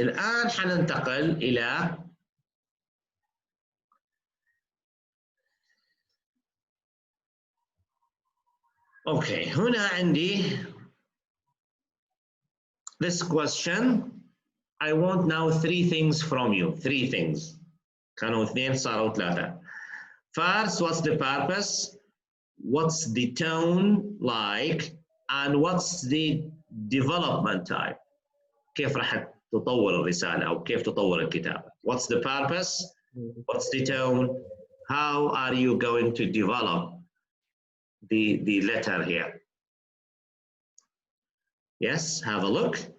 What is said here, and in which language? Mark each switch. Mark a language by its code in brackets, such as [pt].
[ar] الان حننتقل الى اوكي، هنا عندي [en] this question. I want now 3 things from you. 3 things. [ar] كانوا 2 صاروا 3. [en] First, what's the purpose? What's the tone like? And what's the development type? [ar] كيف راح تطور الرسالة أو كيف تطور الكتابة؟ [en] What's the purpose? What's the tone? How are you going to develop the letter here? Yes, have a look.